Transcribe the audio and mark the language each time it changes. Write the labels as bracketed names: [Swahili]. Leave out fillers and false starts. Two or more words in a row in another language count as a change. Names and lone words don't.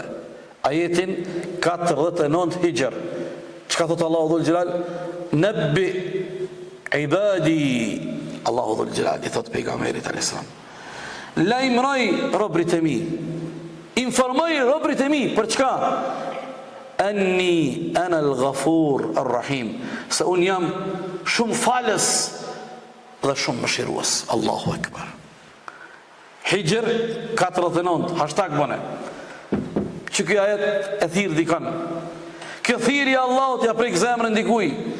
[Albanian] Ajetin 49 Hijr. Çka thot Allahu Dhul Jalal? [Arabic] نبئ عبادي. [Albanian] Allahu Dhul Jalal i thot pejgamberit [Arabic] عليه السلام. [Albanian] Lajmëroj robërit e mi. Informoj robërit e mi për çka? [Arabic] أني أنا الغفور الرحيم. [Albanian] Se unë jam shumë falës dhe shumë mëshirues. Allahu Ekber. Hijr 49, hashtag bëne. Që kjo ajet e thirë dikan. Kjo thirrje Allahut ja prek zemrën dikuj.